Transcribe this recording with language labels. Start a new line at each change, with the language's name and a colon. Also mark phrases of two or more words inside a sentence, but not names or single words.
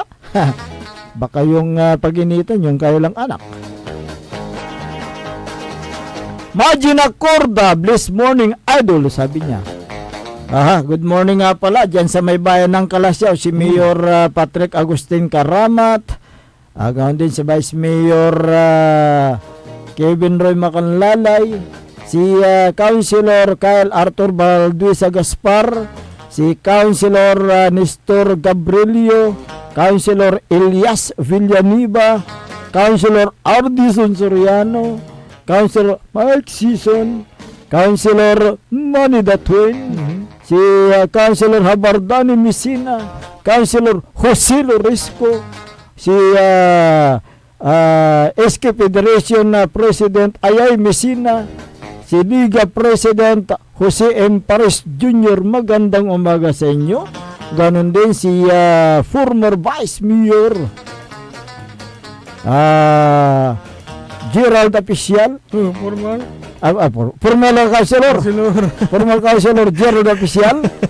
Filipino: Baka yung pag-initan yung kayo lang anak. Magina Corda,
English: blessed morning idol,
Filipino: sabi niya.
English: Good morning
Filipino: nga pala dyan sa may bayan ng Kalasyaw, si Mayor Patrick Agustin Karamat, ganoon din si Vice Mayor Kevin Roy Macanlalay, si Councilor Kyle Arthur Balduisa Gaspar, si Councilor Nestor Gabrielio, Councilor Elias Villanueva, Councilor Ardison Soriano, Councilor Mike Season, Councilor Manny Datwin, si Councilor Habardani Messina, Councilor Jose Lorisco, si SK Federation President Ayay Messina, si Liga President Jose M. Paris Jr. Magandang umaga sa inyo. Ganon din si former Vice Mayor Gerald Official, former Councilor former Councilor Gerald Official.